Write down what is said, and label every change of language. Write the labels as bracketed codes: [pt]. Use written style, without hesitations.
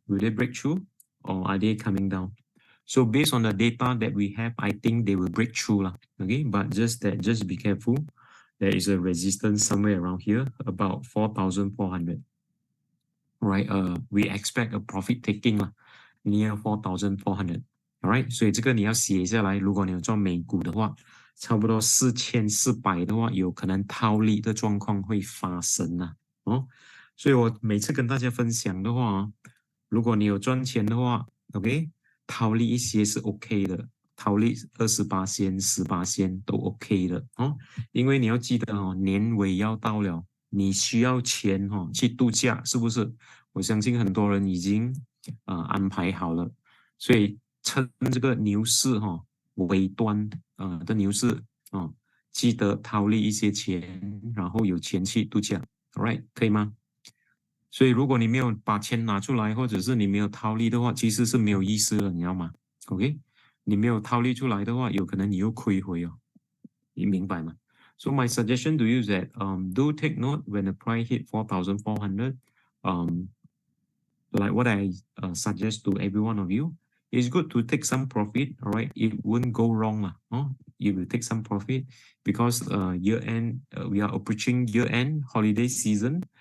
[en] Will they break through or are they coming down? So based on the data that we have, I think they will break through lah. Okay, but just be careful. There is a resistance somewhere around here, about 4,400. Right, we expect a profit taking lah, near 4,400. [zh] Alright, 所以这个你要写下来。如果你有做美股的话，差不多4400的话，有可能套利的状况会发生啦。所以我每次跟大家分享的话，如果你有赚钱的话 ，OK， 套利一些是 OK 的，套利28%、18%都 OK 的因为你要记得年尾要到了，你需要钱去度假，是不是？我相信很多人已经安排好了，所以趁这个牛市尾端的牛市记得套利一些钱，然后有钱去度假 ，Alright， 可以吗？所以如果你没有把钱拿出来，或者是你没有套利的话，其实是没有意思的，你知道吗 ？OK， 你没有套利出来的话，有可能你又亏回你明白吗？ [en] So my suggestion to you is that do take note when the price hit 4,400. Like what I suggest to every one of you, it's good to take some profit. All right, it wouldn't go wrong lah. You will take some profit because year end we are approaching year end holiday season.